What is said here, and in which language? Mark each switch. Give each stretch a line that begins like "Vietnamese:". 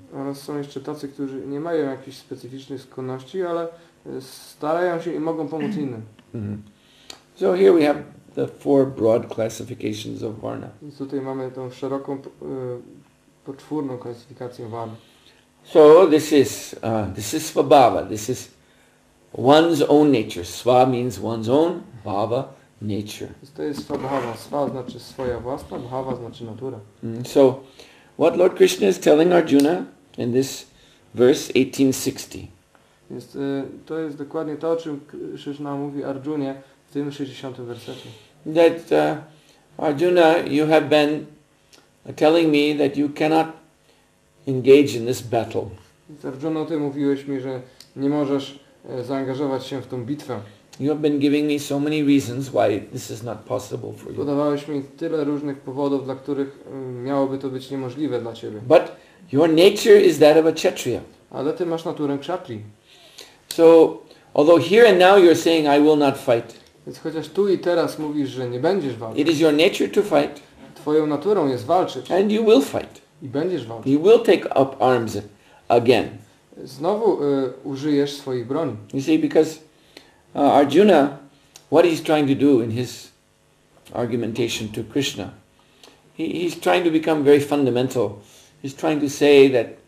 Polish: Oraz są jeszcze tacy, którzy nie mają jakichś specyficznych skłonności, ale starają się i mogą pomóc innym.
English: So here we have the four broad classifications of varna.
Polish: Więc tutaj mamy tą szeroką, poczwórną klasyfikację varna.
English: So this is svabhava. This is one's own nature. Sva means one's own, bhava, nature.
Polish: To jest svabhava. Sva znaczy swoja własna, bhava znaczy natura.
English: So what Lord Krishna is telling Arjuna in this verse 1860.
Polish: Więc to jest dokładnie to, o czym Krishna mówi Arjunie w tym 60. wersecie.
English: That Arjuna, you have been telling me that you cannot engage in this battle.
Polish: Więc Arjuna, ty mówiłeś mi, że nie możesz zaangażować się w tą bitwę.
English: You have been giving me so many reasons why this is not possible for you.
Polish: Podawałeś mi tyle różnych powodów, dla których miałoby to być niemożliwe dla ciebie.
English: But your nature is that of a kshatriya.
Polish: Ale ty masz naturę kshatrii.
English: So, although here and now you're saying I will not fight,
Polish: Więc chociaż tu i teraz mówisz, że nie będziesz walczyć,
English: it is your nature to fight,
Polish: twoją naturą jest walczyć
English: and you will fight.
Polish: i będziesz walczyć.
English: You will take up arms again.
Polish: Znowu użyjesz swoich broni.
English: You see, because Arjuna, what he's trying to do in his argumentation to Krishna, he's trying to become very fundamental. He's trying to say that